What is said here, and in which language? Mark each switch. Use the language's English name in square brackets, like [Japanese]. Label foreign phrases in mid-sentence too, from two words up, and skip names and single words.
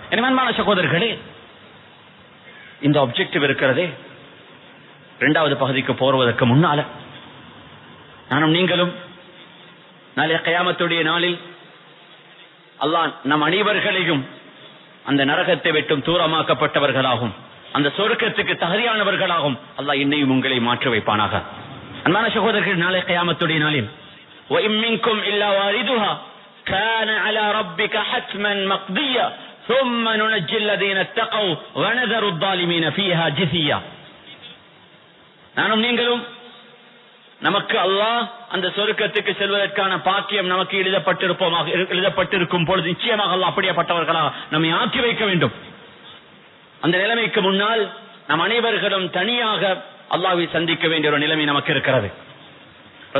[Tamil] எனவே சகோதரர்களே, இந்த ஆப்ஜெக்டிவ் இருக்கிறதே, 2வது பகுதிக்கு போவதற்கு முன்னால நானும் நீங்களும் நாளைய கியாமத்துடைய நாளில் அல்லாஹ் நம் அனைவர்களையும் அந்த நரகத்தை விட்டும் தூரமாக்கப்பட்டவர்களாகும், அந்த சொர்க்கத்துக்கு தகுதியானவர்களாகும் அல்லாஹ் என்னையும் உங்களை மாற்றி வைப்பானாக. அன்பான சகோதரர்கள், நாளைய கியாமத்துடைய நாளில் [Arabic] وَإِن مِّنكُمْ إِلَّا وَارِدُهَا كَانَ عَلَى رَبِّكَ حَتْمًا مَقْضِيًّا ثُمَّ نُنَجِّي الَّذِينَ اتَّقَوْا وَنَذَرُ الظَّالِمِينَ فِيهَا جِثِيًّا. [Tamil] நானும் நீங்களும் நமக்கு அல்லாஹ் அந்த சொர்க்கத்துக்கு செல்வதற்கான பாக்கியம் நமக்கு எழுதப்பட்டிருக்கும் பொழுது நிச்சயமாக அல்லாஹ் அப்படியேப்பட்டவர்களாக நம்மை ஆக்கி வைக்க வேண்டும். அந்த நிலைமைக்கு முன்னால் நம் அனைவர்களும் தனியாக அல்லாஹ்வை சந்திக்க வேண்டிய ஒரு நிலைமை நமக்கு இருக்கிறது.